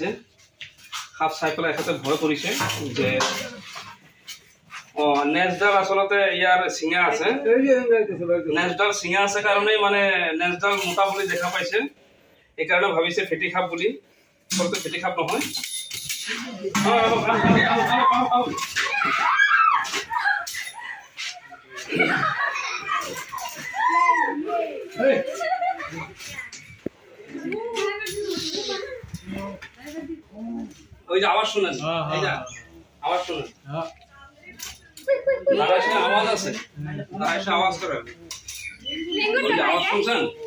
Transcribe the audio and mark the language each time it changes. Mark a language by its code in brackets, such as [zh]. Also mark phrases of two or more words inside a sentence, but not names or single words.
[as] সাপ চাই পেলাই এখেতে ভয় কৰিছে যে নেজডাল আচলতে ইয়াৰ চিঙা আছে। নেজডাল চিঙা আছে কাৰণেই মানে নেজডাল মোটা বুলি দেখা পাইছে, এইকাৰণে ভাবিছে ফেটি সাপ বুলি। আচলতে ফেটি সাপ নহয়। [bn] ওই যে আওয়াজ শুনেন, এই যে আওয়াজ শুনেন, আওয়াজ আছে, আওয়াজ করেন, ওই যে আওয়াজ শুনছেন?